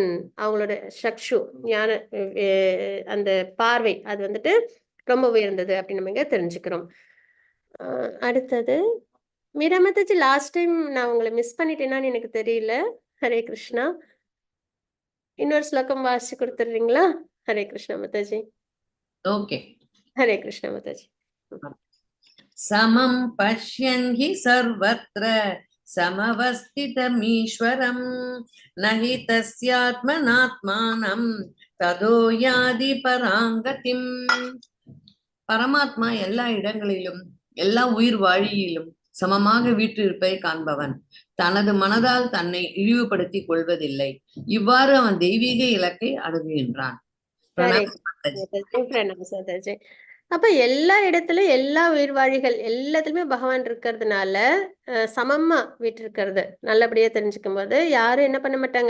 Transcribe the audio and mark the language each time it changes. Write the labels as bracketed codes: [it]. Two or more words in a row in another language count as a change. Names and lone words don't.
[ta] அவங்களோட சக்ஷு ஞான அந்த பார்வை அது வந்துட்டு ரொம்ப உயர்ந்தது அப்படின்னு நம்ம இங்க தெரிஞ்சுக்கிறோம். அடுத்தது மீரா மாதாஜி, [en] last time [ta] நான் உங்களை மிஸ் பண்ணிட்டேனான்னு எனக்கு தெரியல. ஹரே கிருஷ்ணா. இன்னொரு ஸ்லோகம் வாசிச்சு கொடுத்துடுறீங்களா? ஹரே கிருஷ்ணா மாதாஜி. ஓகே. ஹரே கிருஷ்ணா மாதாஜி. [sa] समं पश्यन् हि सर्वत्र समवस्थितमीश्वरं न हि तस्यात्मनात्मानं तदो याति पराङ्गतिम्. [ta] பரமாத்மா எல்லா இடங்களிலும் எல்லா உயிர் வாழியிலும் சமமாக வீற்றிருப்பை காண்பவன். தனது மனதால் தன்னை இழிவுபடுத்திக் கொள்வதில்லை. இவ்வாறு அவன் தெய்வீக இலக்கை அணுகுகின்றான். அப்ப எல்லா இடத்துலயும் எல்லா உயிர்வாழிகள் எல்லாத்துலயுமே பகவான் இருக்கிறதுனால சமமா வீட்டிருக்கிறது நல்லபடியா தெரிஞ்சுக்கும் போது யாரும் என்ன பண்ண மாட்டாங்க?